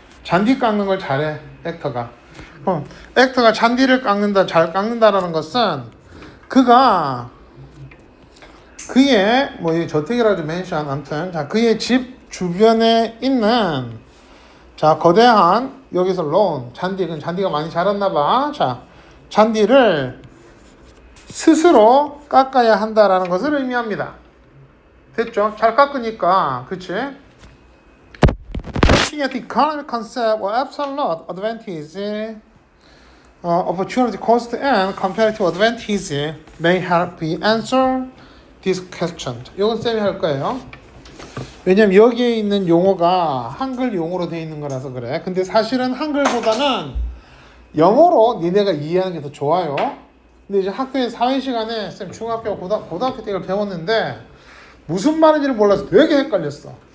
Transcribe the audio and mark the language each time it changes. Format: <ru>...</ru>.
<ko>잔디 깎는 걸 잘해 액터가. 액터가 잔디를 깎는다, 잘 깎는다라는 것은 그가 그의 뭐 저택이라도 멘션 아무튼 자 그의 집 주변에 있는 자 거대한 여기서 론 잔디 그 잔디가 많이 자랐나 봐. 자 잔디를 스스로 깎아야 한다라는 것을 의미합니다. 됐죠? 잘 깎으니까 그치?</ko> <en>Looking at the economic concept or absolute advantage, opportunity cost and comparative advantage may help me answer this question.</en> <ko>이건 쌤이 할 거예요. 왜냐면 여기에 있는 용어가 한글 용어로 되어 있는 거라서 그래. 근데 사실은 한글보다는 영어로 니네가 이해하는 게 더 좋아요. 근데 이제 학교에 사회 시간에 쌤 중학교 고등학교 때 이걸 배웠는데 무슨 말인지를 몰라서 되게 헷갈렸어.</ko>